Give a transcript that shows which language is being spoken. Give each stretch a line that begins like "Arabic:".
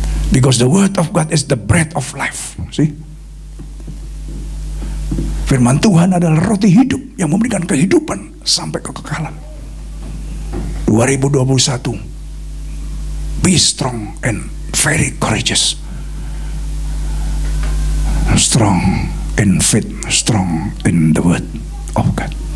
English: Because the Word of God is the bread of life. See?
Indonesian: Firman Tuhan adalah roti hidup yang memberikan kehidupan sampai kekekalan.
English: 2021, be strong and very courageous. Strong in faith, strong in the Word of God.